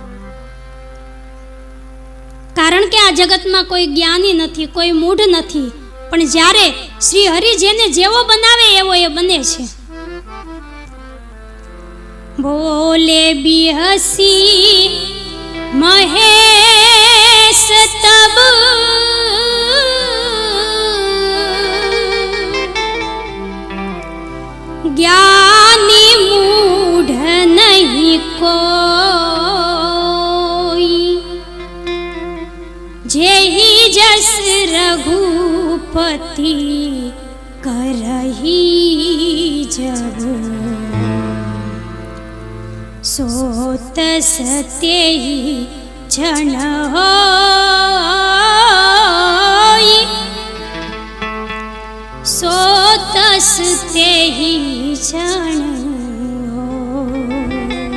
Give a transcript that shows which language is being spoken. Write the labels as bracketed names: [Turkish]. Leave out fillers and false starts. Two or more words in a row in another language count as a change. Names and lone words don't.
[Gujarati] કારણ કે આ જગતમાં કોઈ જ્ઞાની નથી, કોઈ મૂઢ નથી, પણ જ્યારે શ્રી હરિ જેને જેવો બનાવે એવો એ બને છે. [Awadhi] बोले बिहसी महेश तब ज्ञानी मूढ़ नहीं कोई, जेहि जस रघुपति करही जब, सोत सत्यहि जन होई, सोतस तेहि जन होई.